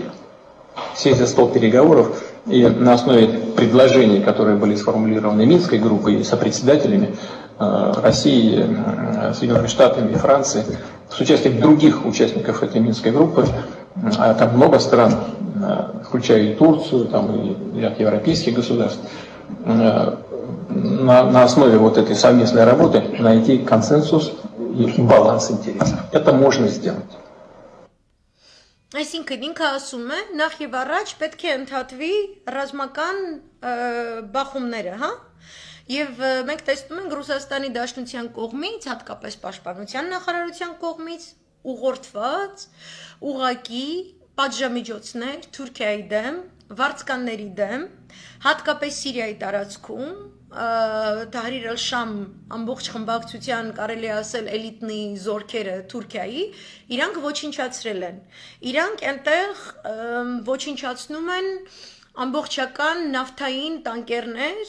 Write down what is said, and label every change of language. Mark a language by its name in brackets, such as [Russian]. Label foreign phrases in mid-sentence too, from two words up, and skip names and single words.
[Russian] Сесть за стол переговоров и на основе предложений, которые были сформулированы Минской группой и сопредседателями России, Соединенными Штатами и Франции, с участием других участников этой Минской группы, а там много стран, включая и Турцию, там и ряд европейских государств, на основе вот этой совместной работы найти консенсус и баланс интересов. Это можно сделать. [Armenian] Այսինքն ինքը ասում է, նախ եւ առաջ պետք է ընդհատվի ռազմական բախումները, հա? Եվ մենք տեսնում ենք Ռուսաստանի Դաշնության կողմից, հատկապես Պաշտպանության նախարարության կողմից ուղղորդված ուղակի պատժամիջոցներ Թուրքիայի դեմ, վարձկանների դեմ, հատկապես Սիրիայի տարածքում, Թահրիր ալ-Շամ ամբողջ խմբակցության կարելի ասել էլիտնի զորքերը Թուրքիայի, իրանք ոչնչացրել են։ Իրանք այնտեղ ոչնչացնում են ամբողջական նավթային տանկերներ,